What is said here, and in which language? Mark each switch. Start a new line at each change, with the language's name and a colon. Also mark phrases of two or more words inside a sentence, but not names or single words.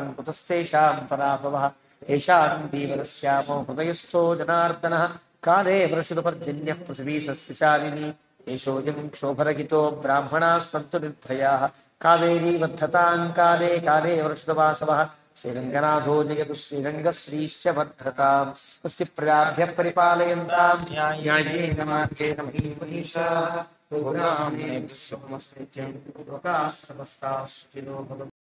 Sanskrit: कुतस्तेषां पराभवः एषां दीवरस्यामो हृदयस्थो जनार्दनः काले वृषुपर्जन्यः पृथिवी सस्यशालिनी एषोयं क्षोभरहितो ब्राह्मणाः सन्तु निर्भयाः कावेरी वर्धतां काले काले वृषुवासवः श्रीरङ्गनाथो जगतु श्रीरङ्गश्रीश्च वर्धतां स्वस्ति प्रजाभ्यः परिपालयन्तां न्यायेन मार्गेण महीमहीषाः लोकाः समस्ताः सुखिनो भवन्तु.